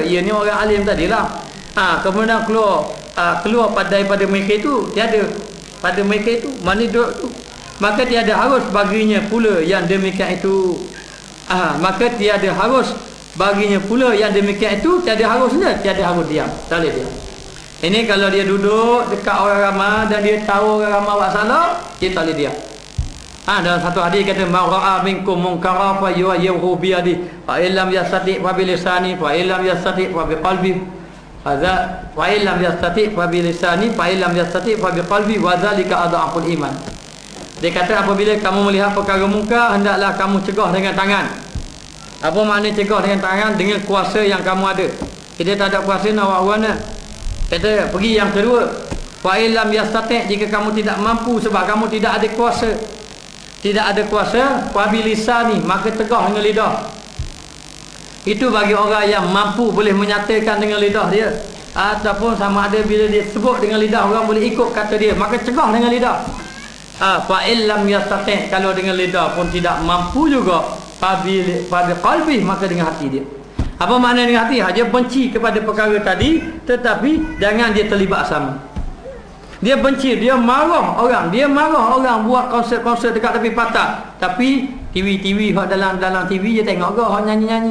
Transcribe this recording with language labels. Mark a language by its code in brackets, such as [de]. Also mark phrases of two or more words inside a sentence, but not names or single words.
[ms] Ia ni orang alim tadilah. Kemudian keluar daripada mereka itu, tiada pada mereka itu, mana duduk tu, maka tiada harus baginya pula yang demikian itu. Maka tiada harus baginya pula yang demikian itu. Tiada harus diam, tak boleh diam. Ini kalau dia duduk dekat orang ramai dan dia tahu orang ramai buat salah, dia tak boleh diam. Dalam satu hadis kata [ar] من رأى منكم منكرا فيغيره بيده، فإن لم يستطع فبلسانه، فإن لم يستطع فبقلبه. وإن لم يستطع فبلسانه، فإن لم يستطع فبقلبه، وذلك أضعف الإيمان. [ms] Dia kata apabila kamu melihat perkara munkar, hendaklah kamu cegah dengan tangan. Apa makna cegah dengan tangan? Dengan kuasa yang kamu ada. Kita tak ada kuasa nak buat mana. Kata pergi yang kedua, [ar] فإن لم يستطع', [ms] jika kamu tidak mampu sebab kamu tidak ada kuasa. Tidak ada kuasa, [ar] فبلسانه, [ms] maka tegah dengan lidah. Itu bagi orang yang mampu boleh menyatakan dengan lidah dia, ataupun sama ada bila dia sebut dengan lidah orang boleh ikut kata dia, maka cegah dengan lidah. [ar] فإن لم يستطع', [ms] kalau dengan lidah pun tidak mampu juga, [ar] فبقلبه, [ms] maka dengan hati dia. Apa makna dengan hati? Dia benci kepada perkara tadi, tetapi jangan dia terlibat sama. Dia benci, dia marah orang buat konsert-konsert dekat tepi patah, tapi TV hak dalam TV dia tengok ke hak nyanyi-nyanyi.